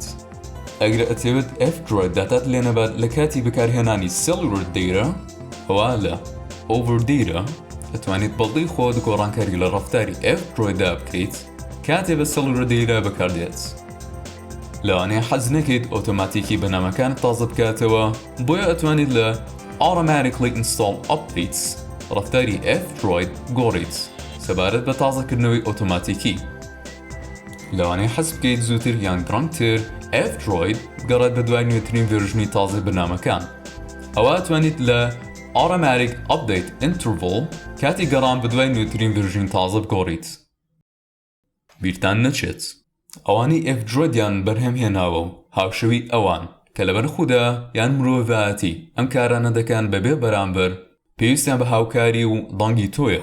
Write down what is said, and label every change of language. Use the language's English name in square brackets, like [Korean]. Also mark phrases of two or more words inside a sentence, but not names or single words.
[Central Kurdish] ئەگەر ئەتەوێت F-Droid داتات لێ نەبات لە کاتی بەکارهێنانی [English] Cellular Data، [Central Kurdish] ئەوە لە [English] Over Data [Central Kurdish] ئەتوانیت بەڵدەی خۆت گۆڕانکاری لە ڕەفتاری F-Droidدا بکەیت کاتێ بە [English] Cellular Data [Central Kurdish] بەکاردێت. لەوانەیە حەز نەکەیت ئۆتۆماتیکی بەنامەکانت تازە بکاتەوە بۆیە ئەتوانیت لە [English] automatically install updates [Central Kurdish] ڕەفتاری F-Droid گۆڕیت سەبارەت بە تازەکردنەوەی ئۆتۆماتیکی. لەوانەیە حەز بکەیت زووتر یان گرانگتر F-Droid بگەڕێت بە دوای نوێترین ڤێرژنی تازەی بەنامەکان. ئەوە ئەتوانیت لە [English] automatic update interval [Central Kurdish] کاتی گەڕان بە دوای نوێترین ڤێرژنی تازە بگۆڕیت. بیرتان نەچێت ئەوانەی F-Droidiان بەرهەمهێناوە و هاوشەوی ئەوان کە لەبەرخوودا یان مرۆڤایەتی ئەم کارانە دەکەن بەبێ بەرامبەر پێویستیان بە هاوکاری و دەنگی تۆیە.